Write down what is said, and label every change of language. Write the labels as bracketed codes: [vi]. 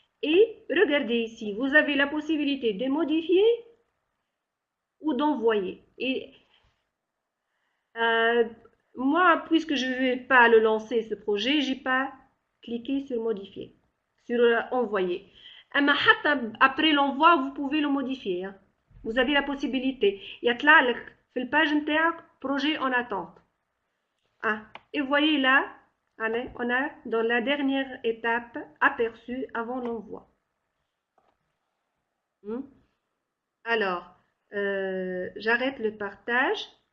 [fr] Et regardez ici, vous avez la possibilité de modifier ou d'envoyer. Et moi, puisque je ne vais pas le lancer ce projet, j'ai pas cliqué sur modifier, sur envoyer. Après l'envoi, vous pouvez le modifier. Hein. Vous avez la possibilité. [ar] يطلع لك في الباج نتاعك [fr] projet en attente. Et voyez là, on a dans la dernière étape aperçu avant l'envoi. Alors, j'arrête le partage.